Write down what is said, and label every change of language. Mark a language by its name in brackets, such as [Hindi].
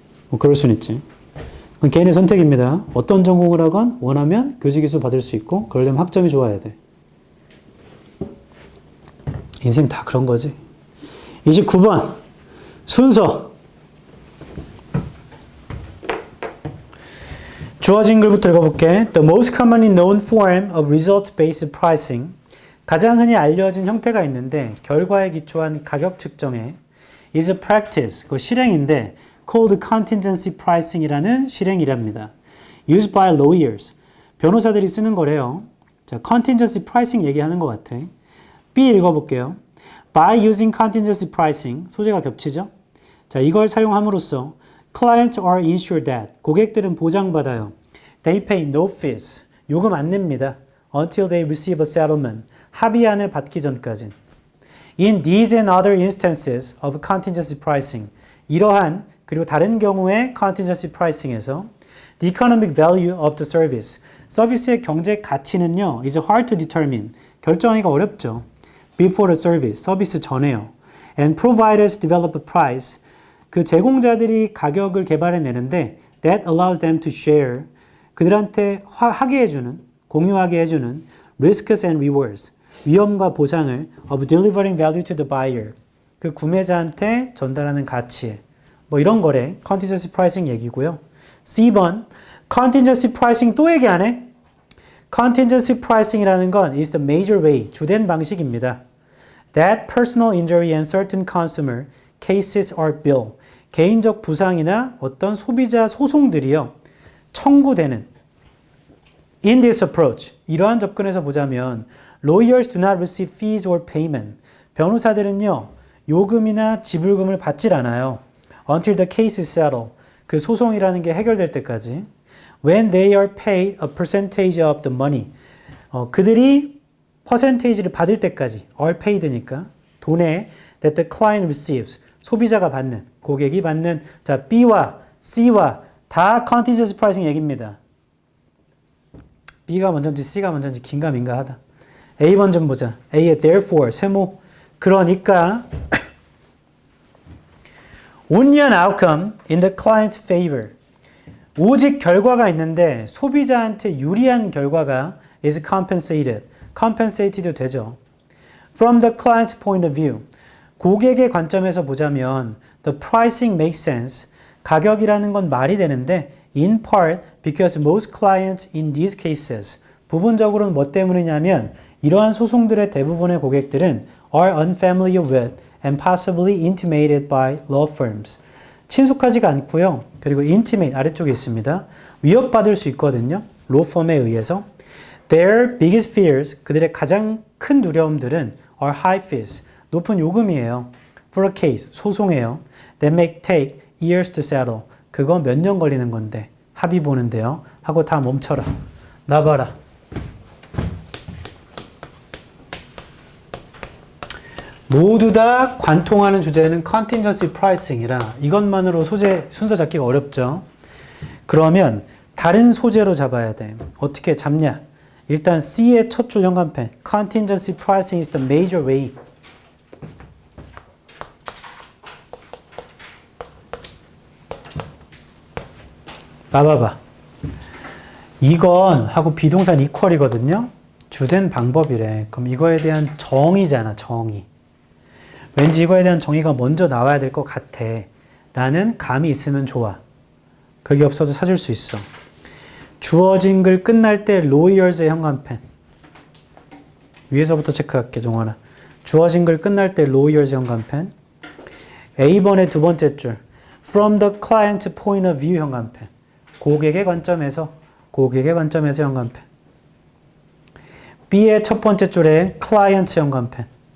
[Korean] 뭐 그럴 수는 있지. 그건 개인의 선택입니다. 어떤 전공을 하건 원하면 교직이수 받을 수 있고 그러려면 학점이 좋아야 돼. 인생 다 그런 거지. 29번 순서. 주어진 글부터 읽어볼게. [English] The most commonly known form of result-based pricing. [Korean] 가장 흔히 알려진 형태가 있는데 결과에 기초한 가격 측정에 [English] is a practice, [Korean] 그 실행인데 [English] called contingency pricing [Korean] 이라는 실행이랍니다. [English] Used by lawyers. [Korean] 변호사들이 쓰는 거래요. 자, contingency pricing 얘기하는 것 같아. B 읽어볼게요. [English] By using contingency pricing, [Korean] 소재가 겹치죠? 자, 이걸 사용함으로써 [English] clients are ensured that, [Korean] 고객들은 보장받아요. [English] They pay no fees, [Korean] 요금 안 냅니다. [English] Until they receive a settlement, [Korean] 합의안을 받기 전까지. [English] In these and other instances of contingency pricing, [Korean] 이러한 그리고 다른 경우의 [English] contingency pricing에서 the economic value of the service, [Korean] 서비스의 경제 가치는요, [English] is hard to determine, [Korean] 결정하기가 어렵죠. [English] Before the service, [Korean] 서비스 전에요. [English] And providers develop a price, [Korean] 그 제공자들이 가격을 개발해내는데 [English] that allows them to share, [Korean] 그들한테 하게 해주는, 공유하게 해주는 [English] risks and rewards, [Korean] 위험과 보상을 [English] of delivering value to the buyer, [Korean] 그 구매자한테 전달하는 가치. 뭐 이런 거래. contingency pricing 얘기고요. C번 contingency pricing 또 얘기 안 해? [English] contingency pricing이라는 건 is the major way, [Korean] 주된 방식입니다. [English] That personal injury and certain consumer cases are billed. [Korean] 개인적 부상이나 어떤 소비자 소송들이요. 청구되는. [English] In this approach, [Korean] 이러한 접근에서 보자면 [English] lawyers do not receive fees or payment. [Korean] 변호사들은요. 요금이나 지불금을 받질 않아요. [English] Until the case is settled. [Korean] 그 소송이라는 게 해결될 때까지. [English] When they are paid a percentage of the money. [Korean] 그들이 퍼센테이지를 받을 때까지. [English] are paid니까. [Korean] 돈에 [English] that the client receives. [Korean] 소비자가 받는, 고객이 받는. 자, B와 C와 다 contingency pricing 얘기입니다. B가 먼저인지 C가 먼저인지 긴가민가 하다. A 먼저 보자. A의 therefore, 세모. 그러니까 [English] only an outcome in the client's favor. [Korean] 오직 결과가 있는데 소비자한테 유리한 결과가 [English] is compensated [Korean] 되죠. [English] From the client's point of view. [Korean] 고객의 관점에서 보자면 [English] the pricing makes sense. [Korean] 가격이라는 건 말이 되는데 [English] in part because most clients in these cases. [Korean] 부분적으로는 뭐 때문이냐면 이러한 소송들의 대부분의 고객들은 [English] are unfamiliar with and possibly intimated by law firms. [Korean] 친숙하지가 않고요. 그리고 intimate 아래쪽에 있습니다. 위협받을 수 있거든요. [English] law firm에 의해서. Their biggest fears, [Korean] 그들의 가장 큰 두려움들은 [English] are high fees, [Korean] 높은 요금이에요. [English] For a case, [Korean] 소송이에요. [English] That may take years to settle. [Korean] 그거 몇 년 걸리는 건데 합의 보는데요. 하고 다 멈춰라. 나봐라. 모두 다 관통하는 주제는 contingency pricing이라 이것만으로 소재 순서 잡기가 어렵죠. 그러면 다른 소재로 잡아야 돼. 어떻게 잡냐? 일단 C의 첫 줄 현관펜. [English] contingency pricing is the major way. [Korean] 봐봐봐. 이건 하고 비동산 equal이거든요. 주된 방법이래. 그럼 이거에 대한 정의잖아. 정의. 왠지 이거에 대한 정의가 먼저 나와야 될 것 같아. 라는 감이 있으면 좋아. 그게 없어도 찾을 수 있어. 주어진 글 끝날 때 lawyers의 현관펜. 위에서부터 체크할게, 종아나. 주어진 글 끝날 때 lawyers의 현관펜. A번의 두 번째 줄. [English] From the client's point of view 현관펜. [Korean] 고객의 관점에서 현관펜. B의 첫 번째 줄에 client 현관펜.